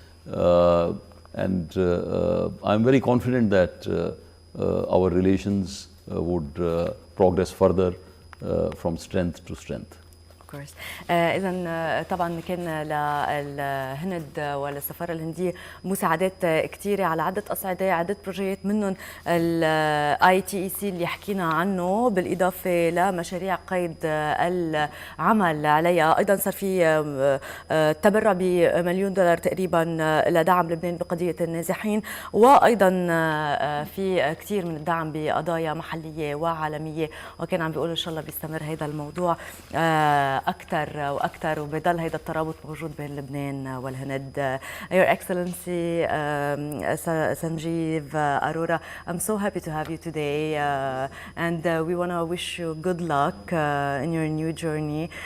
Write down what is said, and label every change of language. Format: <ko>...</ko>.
<en>And I'm very confident that our relations would progress further from strength to strength. Of course.</en> <ar>إذا طبعا كان للهند وللسفارة الهندية مساعدات كثيرة على عدة أصعدة، عدة بروجيات منهم ITEC اللي حكينا عنه، بالإضافة لمشاريع قيد العمل عليها. أيضا صار في تبرع ب1,000,000 دولار تقريبا لدعم لبنان بقضية النازحين، وأيضا في كثير من الدعم بقضايا محلية وعالمية، وكان عم بيقولوا إن شاء الله بيستمر هذا الموضوع أكثر وأكثر، وبيضل هذا الترابط موجود بين لبنان والهند.</ar> <en>Your Excellency Sanjiv, Arora, I'm so happy to have you today, and we want to wish you good luck in your new journey.</en>